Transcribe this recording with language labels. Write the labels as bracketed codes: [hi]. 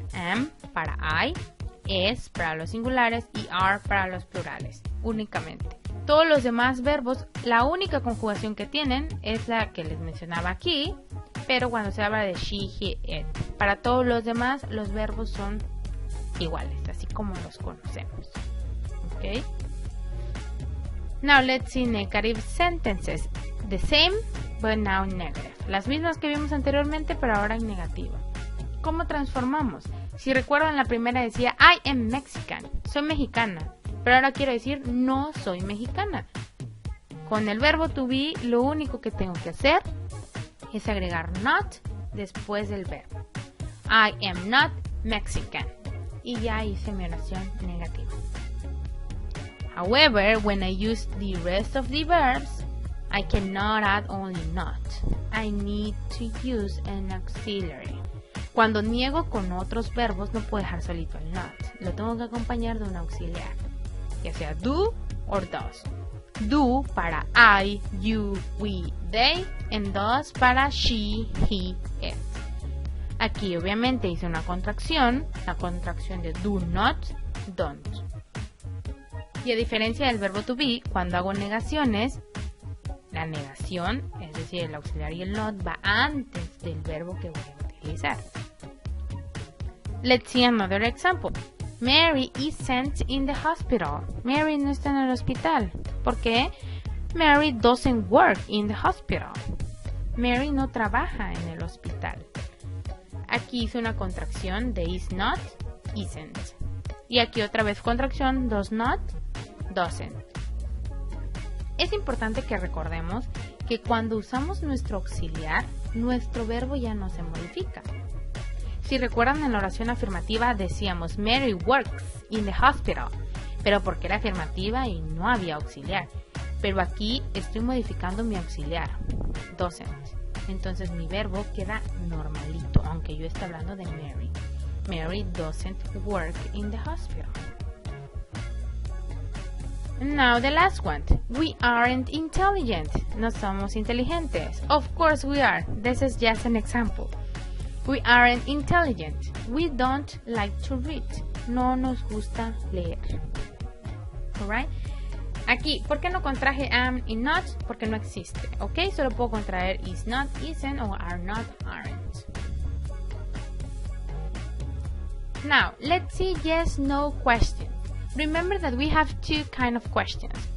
[es] Am para I, es para los singulares y are para los plurales. Únicamente. Todos los demás verbos, la única conjugación que tienen es la que les mencionaba aquí, pero cuando se habla de she, he, it. Para todos los demás, los verbos son iguales, así como los conocemos. ¿Ok? [en] Now let's see negative sentences. The same, but now negative. [es] Las mismas que vimos anteriormente, pero ahora en negativo. ¿Cómo transformamos? Si recuerdan, la primera decía [en] I am Mexican. [es] Soy mexicana. Pero ahora quiero decir no soy mexicana. Con el verbo to be, lo único que tengo que hacer es agregar not después del verbo. [en] I am not Mexican. [es] Y ya hice mi oración negativa. [en] However, when I use the rest of the verbs, I cannot add only not. I need to use an auxiliary. [es] Cuando niego con otros verbos, no puedo dejar solito el not. Lo tengo que acompañar de un auxiliar, ya sea do or does. Do para I, you, we, they, and does para she, he, it. Aquí obviamente hice una contracción, la contracción de do not, don't. Y a diferencia del verbo to be, cuando hago negaciones, la negación, es decir, el auxiliar y el not, va antes del verbo que voy a utilizar. [en] Let's see another example. Mary isn't in the hospital. [es] Mary no está en el hospital. ¿Por qué? [en] Mary doesn't work in the hospital. [es] Mary no trabaja en el hospital. Aquí hice una contracción de is not, isn't. Y aquí otra vez contracción, does not, doesn't. Es importante que recordemos que cuando usamos nuestro auxiliar, nuestro verbo ya no se modifica. Si recuerdan, en la oración afirmativa decíamos [en] Mary works in the hospital, [es] pero porque era afirmativa y no había auxiliar. Pero aquí estoy modificando mi auxiliar, doesn't. Entonces mi verbo queda normalito, aunque yo esté hablando de Mary. [en] Mary doesn't work in the hospital. Now the last one. We aren't intelligent. [es] No somos inteligentes. [en] Of course we are. This is just an example. We aren't intelligent. We don't like to read. [es] No nos gusta leer. [en] Alright? [es] Aquí, ¿por qué no contraje am y not? Porque no existe. ¿Ok? Solo puedo contraer is not, isn't o are not, aren't. [en] Now, let's see yes, no questions. Remember that we have two kind of questions.